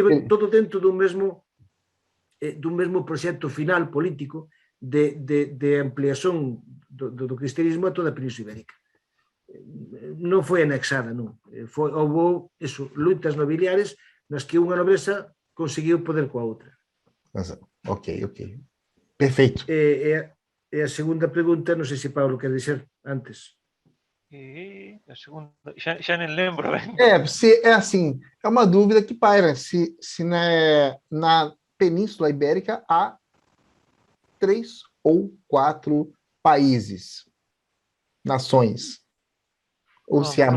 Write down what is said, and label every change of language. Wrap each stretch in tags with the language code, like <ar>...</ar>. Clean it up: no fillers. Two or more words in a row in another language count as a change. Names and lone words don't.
<gl>estive todo dentro dun mesmo proxecto final político de ampliación do cristianismo a toda a Península Ibérica. Non foi anexada, non. Houve eso, luitas nobiliares nas que unha nobreza conseguiu poder coa outra.</gl> <pt>Ok, ok. Perfeito.</pt> <gl>E a segunda pregunta, non sei se Paulo</gl> <pt>quer dizer</pt> <gl>antes. E a segunda, xa nem lembro ben.</gl> <pt>É assim, é uma dúvida que paira se na Península Ibérica há 3 ou 4 países, nações, ou se há</pt>